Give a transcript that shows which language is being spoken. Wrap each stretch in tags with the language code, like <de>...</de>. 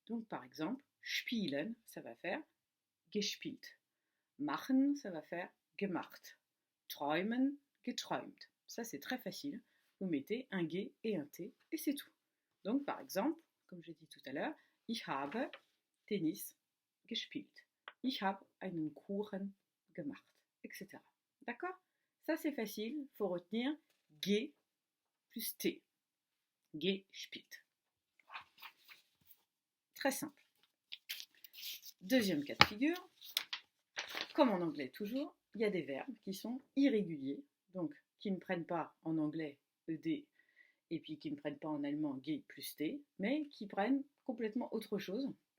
<fr>Donc par exemple, spielen, ça va faire gespielt. Machen, ça va faire gemacht. Träumen, geträumt. Ça c'est très facile. Vous mettez un ge et un t, et c'est tout. Donc par exemple, comme j'ai dit tout à l'heure,</fr> <de>ich habe Tennis gespielt. Ich habe einen Kuchen gemacht, etc.</de> <fr>D'accord? Ça c'est facile, il faut retenir ge plus t. Gespielt. Très simple. Deuxième cas de figure, comme en anglais toujours, il y a des verbes qui sont irréguliers, donc qui ne prennent pas en anglais ed et puis qui ne prennent pas en allemand ge plus t, mais qui prennent complètement autre chose.</fr>